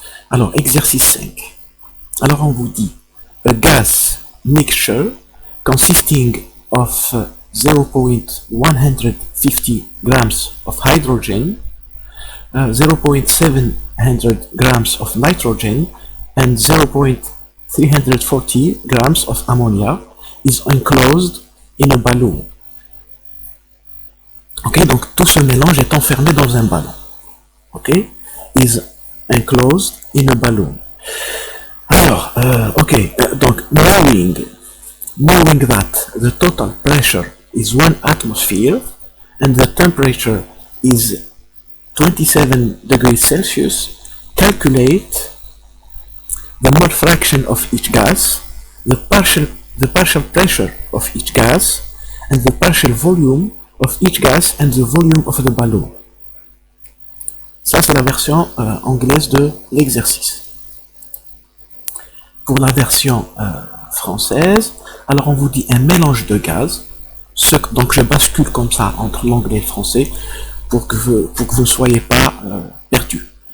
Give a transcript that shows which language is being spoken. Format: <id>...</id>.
<fr>Alors, exercice 5. Alors, on vous dit,</fr> <en>a gas mixture consisting of 0.150 grams of hydrogen, 0.700 grams of nitrogen, and 0.340 grams of ammonia is enclosed in a balloon.</en> <fr>Ok, donc tout ce mélange est enfermé dans un ballon.</fr> <en>Ok, is enclosed in a balloon.</en> <fr>Alors, donc</fr> <en>knowing that the total pressure is 1 atmosphere and the temperature is 27 degrees Celsius, calculate the mole fraction of each gas, the partial pressure of each gas, and the partial volume of each gas and the volume of the balloon.</en> <fr>Ça, c'est la version anglaise de l'exercice. Pour la version française, alors on vous dit un mélange de gaz. Donc je bascule comme ça entre l'anglais et le français pour que vous ne soyez pas perdus.</fr>